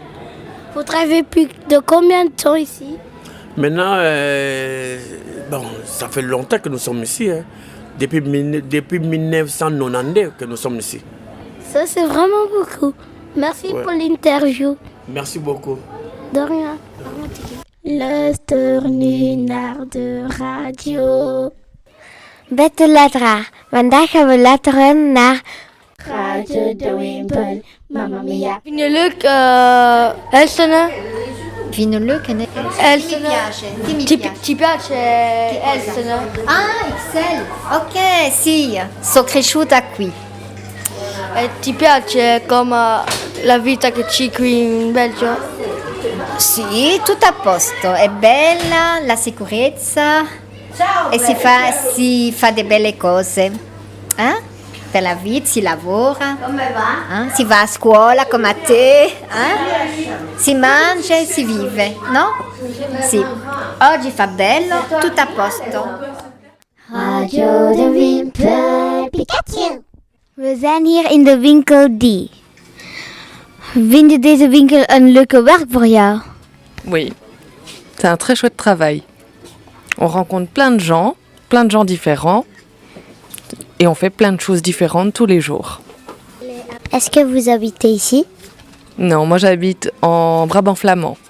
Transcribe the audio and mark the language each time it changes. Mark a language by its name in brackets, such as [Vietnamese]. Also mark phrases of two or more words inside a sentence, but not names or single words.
[French] vous travaillez plus de combien de temps ici? Maintenant, bon, ça fait longtemps que nous sommes ici. Hein. Depuis 1992 que nous sommes ici. Ça, c'est vraiment beaucoup. Merci pour l'interview. Merci beaucoup. De rien. [Dutch] Luister nu naar de radio. Beste luisteraar, vandaag gaan we luisteren naar Radio de Wimpel. [Italian] Mamma mia. [Dutch] Vind je leuk Elsene? Vind je leuk en Elsene? [Italian] Ti piace Elsene? Ah, Excel. Ok, sì, sono cresciuta qui. E ti piace come la vita che c'è qui in Belgio? Sì, tutto a posto, è bella, la sicurezza e si fa delle belle cose. Eh? della vita, si lavora. Come va? Si va a scuola come a te, si mangia e si vive, no? Sì. Oggi fa bello, tutto a posto. [Dutch] Radio de Wimpel. Pikachu. We zijn hier in de winkel Die. Vind je deze winkel een leuke werk voor jou? [French] Oui, c'est un très chouette travail. On rencontre plein de gens différents, et on fait plein de choses différentes tous les jours. Est-ce que vous habitez ici? Non, moi j'habite en Brabant flamand.